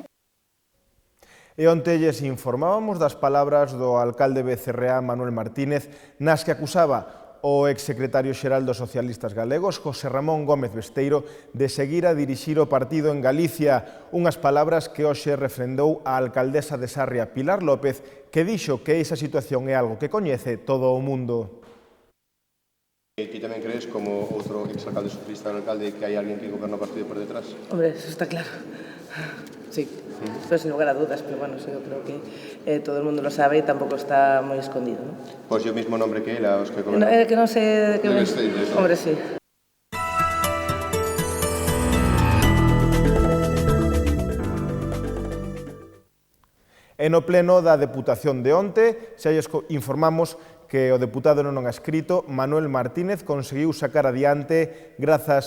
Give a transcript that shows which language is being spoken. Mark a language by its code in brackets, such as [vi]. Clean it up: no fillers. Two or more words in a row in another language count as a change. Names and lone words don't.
[gl] E onte lles informábamos das palabras do alcalde Becerreá, Manuel Martínez, nas que acusaba o exsecretario xeral dos socialistas galegos, José Ramón Gómez Besteiro, de seguir a dirixir o partido en Galicia, unhas palabras que hoxe refrendou a alcaldesa de Sarria, Pilar López, que dixo que esa situación é algo que coñece todo o mundo. Ti tamén crees, como outro exalcalde socialista e alcalde, que hai alguén que goberna o partido por detrás? [es] Hombre, eso está claro. Sí, pero sin lugar a dudas, pero bueno, yo creo que todo el mundo lo sabe y tampoco está muy escondido, ¿no? [gl] Pois o [es] mismo nombre [gl] que ela, os que gobernan. Que non sé de que... [es] Hombre, sí. [gl] E no pleno da Deputación de onte, xa lles informamos que o deputado non adscrito Manuel Martínez conseguiu sacar adiante, grazas